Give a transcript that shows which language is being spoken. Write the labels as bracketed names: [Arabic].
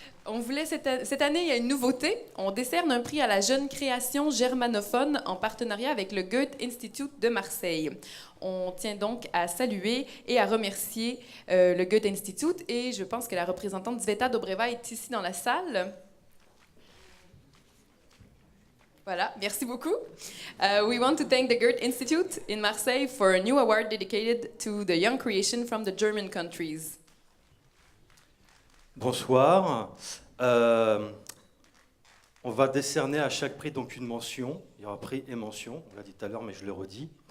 [French] On voulait cette année, il y a une nouveauté. On décerne un prix à la jeune création germanophone en partenariat avec le Goethe Institute de Marseille. On tient donc à saluer et à remercier le Goethe Institute et je pense que la représentante Sveta Dobreva est ici dans la salle. Voilà, merci beaucoup. [English] We want to thank the Goethe Institute in Marseille for a new award dedicated to the young creation from the German countries. [French] Bonsoir. On va décerner à chaque prix donc une mention. Il y aura prix et mention. On l'a dit tout à l'heure, mais je le redis.